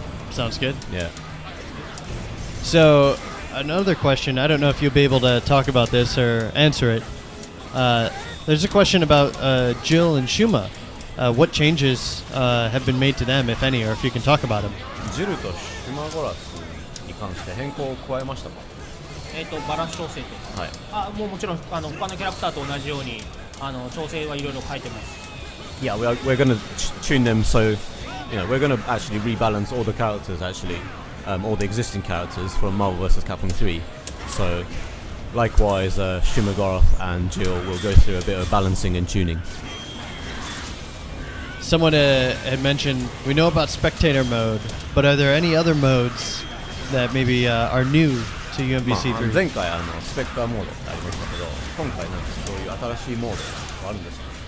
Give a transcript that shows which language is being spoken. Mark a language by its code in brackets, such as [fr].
[en] Sounds good. Yeah. So, another question. I don't know if you'll be able to talk about this or answer it. There's a question about Jill and Shuma. What changes have been made to them, if any, or if you can talk about them? [ja] ジルとシュマゴラスに関して変更を加えましたか？バランス調整と。はい。もちろん他のキャラクターと同じように調整はいろいろ変えてます。 [en] Yeah, we're going to tune them so, we're going to actually rebalance all the characters actually, all the existing characters from Marvel vs. Capcom 3. So, likewise, Shumagoroth and Jill will go through a bit of balancing and tuning. Someone had mentioned, we know about spectator mode, but are there any other modes that maybe are new to UMVC3? [ja] 前回スペクターモードってありましたけど、今回なんかそういう新しいモードはあるんですか？